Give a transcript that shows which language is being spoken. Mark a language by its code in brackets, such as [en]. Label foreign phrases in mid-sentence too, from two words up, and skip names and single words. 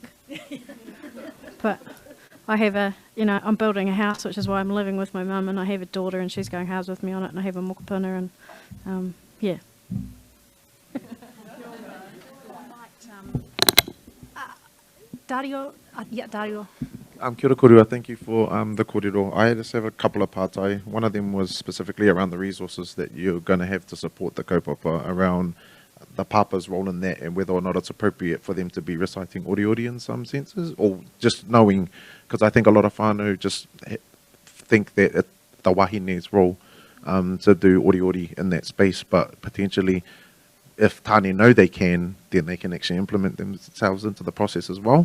[en] But I have I'm building a house, which is why I'm living with my mum, and I have a daughter, and she's going house with me on it, and I have a mokopuna, and yeah. Dario. Dario. [mi] Kia ora korua, [en] thank you for the kōrero. I just have a couple of parts. One of them was specifically around the resources that you're going to have to support the kaupapa, around the papa's role in that, and whether or not it's appropriate for them to be reciting ori in some senses, or just knowing, because I think a lot of whānau just think that the wahine's role to do ori in that space, but potentially if tāne know they can, then they can actually implement themselves into the process as well.